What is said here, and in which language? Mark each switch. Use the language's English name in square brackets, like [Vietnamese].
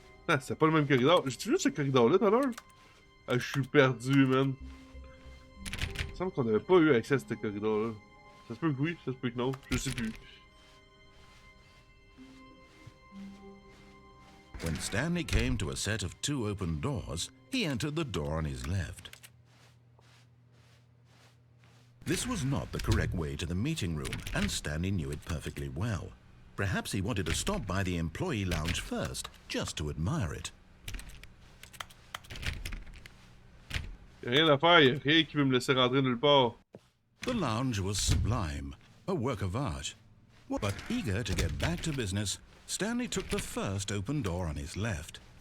[French] Ah, c'est pas le même corridor. J'ai-tu vu ce corridor-là tout à l'heure? Ah, je suis perdu, man. Il me semble qu'on n'avait pas eu accès à ce corridor-là. Ça se peut que oui, ça se peut que non. Je sais plus. [English] When Stanley came to a set of 2 open doors, he entered the door on his left. This was not the correct way to the meeting room, and Stanley knew it perfectly well. Perhaps he wanted to stop by the employee lounge first, just to admire it. [French] Y'a rien à faire, y'a rien qui veut me laisser rentrer nulle part. [English] The lounge was sublime, a work of art. But eager to get back to business, Stanley took the first open door on his left.